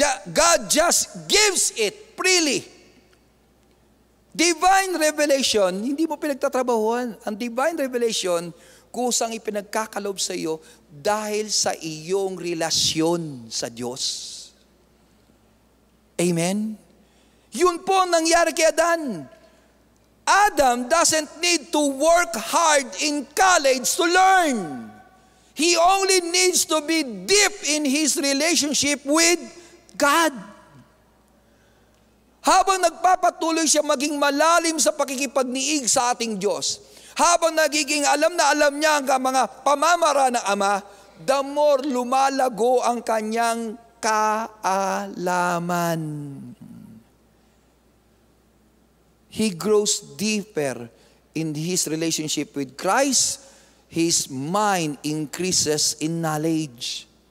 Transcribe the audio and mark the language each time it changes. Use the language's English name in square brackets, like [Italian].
[English] God just gives it freely. [Filipino] Divine revelation, hindi mo pinagtatrabahuhan. Ang divine revelation, kusang ipinagkakalob sa iyo dahil sa iyong relasyon sa Diyos. Amen? Yun po ang nangyari kay Adan. [English] Adam doesn't need to work hard in college to learn. He only needs to be deep in his relationship with God. [Filipino] Habang nagpapatuloy siya maging malalim sa pakikipagniig sa ating Diyos, habang nagiging alam na alam niya ang mga pamamaraan ng Ama, the more lumalago ang kanyang kaalaman. [English] He grows deeper in his relationship with Christ. His mind increases in knowledge.